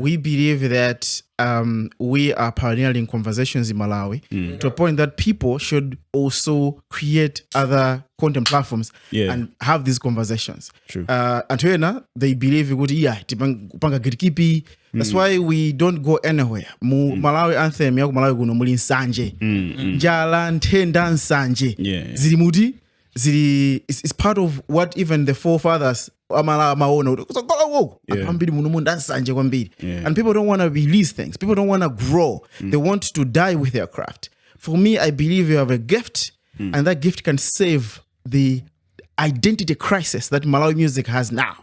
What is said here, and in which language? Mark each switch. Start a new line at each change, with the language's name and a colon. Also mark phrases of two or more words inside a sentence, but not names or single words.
English: We believe that we are pioneering conversations in Malawi to a point that people should also create other content platforms and have these conversations. True. And they believe that's why we don't go anywhere.
Nyanja: Malawi anthem yaku Malawi kuno muli nsanje. Njala ntenda nsanje.
English: Zilimuti it's part of what even the forefathers and people don't want to release things. People don't want to grow. They want to die with their craft. For me, I believe you have a gift, and that gift can save the identity crisis that Malawi music has now.